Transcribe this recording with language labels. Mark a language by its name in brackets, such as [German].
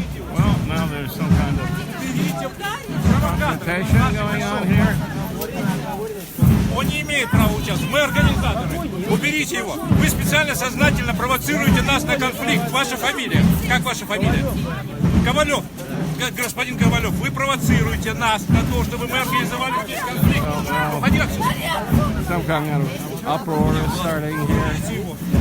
[English] Well, now there's some kind of agitation going on here. [Russian] Он не имеет права участвовать. Мы организаторы. Уберите его. Вы специально, сознательно провоцируете нас на конфликт. Ваша фамилия. Как ваша фамилия? Ковалев. Господин Ковалев, вы провоцируете нас на то, чтобы мы организовали здесь конфликт. Уходи отсюда. [English] Some kind of uproar is starting here.